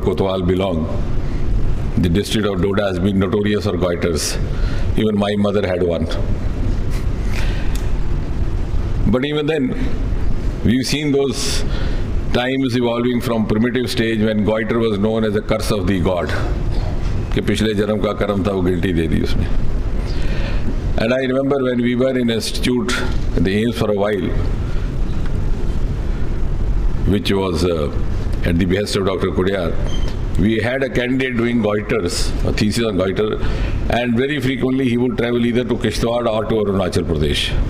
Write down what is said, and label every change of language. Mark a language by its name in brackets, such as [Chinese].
[English] Kotwal, belong, the district of Doda has been notorious for goiters. Even my mother had one. But even then, we've seen those times evolving from primitive stage when goiter was known as a curse of the god. [Hindi] कि पिछले जन्म का कर्म था वो guilty दे दी उसने. [English] And I remember when we were in institute at the AIMS for a while, which was at the behest of Dr. Kotwal, we had a candidate doing goiters, a thesis on goiter, and very frequently he would travel either to Kishtwar or to Arunachal Pradesh.